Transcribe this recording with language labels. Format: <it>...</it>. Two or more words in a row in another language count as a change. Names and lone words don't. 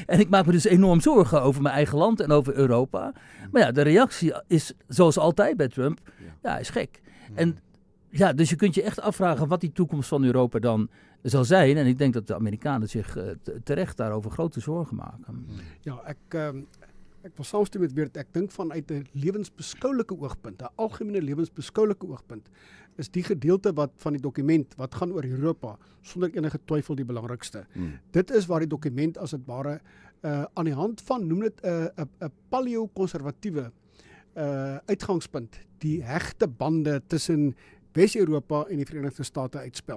<nl>En ik maak me dus enorm zorgen over mijn eigen land en over Europa. Maar ja, de reactie is zoals altijd bij Trump, ja, hij is gek. En ja, dus je kunt je echt afvragen wat die toekomst van Europa dan zal zijn. En ik denk dat de Amerikanen zich terecht daarover grote zorgen maken.</nl> <af>Ja, ek wil saamstem met Weert. Ek dink vanuit 'n lewensbeskouelike oogpunt, 'n algemene lewensbeskouelike oogpunt, is die gedeelte van die dokument wat gaan oor Europa sonder enige twyfel die belangrikste. Dit is waar die dokument as dit ware aan die hand van, noem dit 'n paleo-konservatiewe uitgangspunt, die hegte bande tussen Wes-Europa en die Verenigde State uitspel.</af>